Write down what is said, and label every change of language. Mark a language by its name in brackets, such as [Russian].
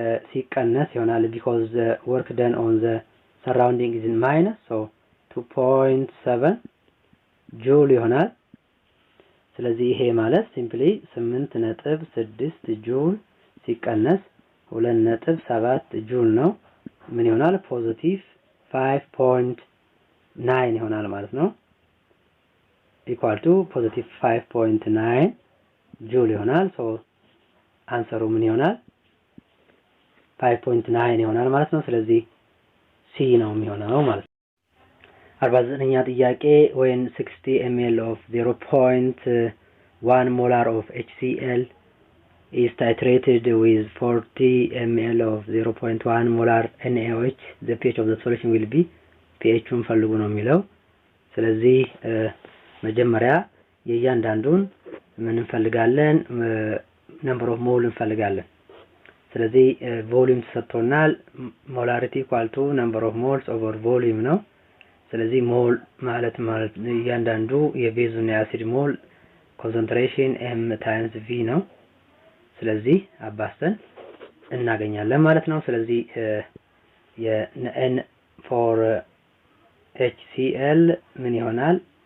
[Amharic] ሲቀነስ ይሆናል [English] because the work done on the surrounding is in minus, so [Amharic] 2.7 ጁል ይሆናል። ስለዚህ ይሄ ማለት ሲምፕሊ 8.6 ጁል ሲቀነስ 2.7 ጁል ነው። ምን ይሆናል? ፖዚቲቭ 5.9 ይሆናል ማለት ነው። ኢኳል ቱ ፖዚቲቭ 5.9 ጁል ይሆናል። ሶ አንሰሩ ምን ይሆናል? 5.9 ይሆናል ማለት ነው። ስለዚህ ሲ ነው የሚሆነው ማለት ነው። 49ኛ ጥያቄ [English] when 60 ml of 0.1 molar of HCl is titrated with 40 ml of 0.1 molar NaOH, the pH of the solution will be [Amharic] pHን ፈልጉ ነው የሚለው። ስለዚህ መጀመሪያ የእያንዳንዱን ምን እንፈልጋለን? ነምበር ኦፍ ሞል እንፈልጋለን። ስለዚህ ቮሊዩም ተሰጥቶናል። ሞላሪቲ ኢኳል ቱ ነምበር ኦፍ ሞልስ ኦቨር ቮሊዩም ነው። ስለዚህ ሞል ማለት እያንዳንዱ የቤዙና የአሲድ ሞል ኮንሰንትሬሽን m ታይምስ v ነው። ስለዚህ አባስተን እናገኛለን ማለት ነው። ስለዚህ የn for HCl ምን ይሆናል?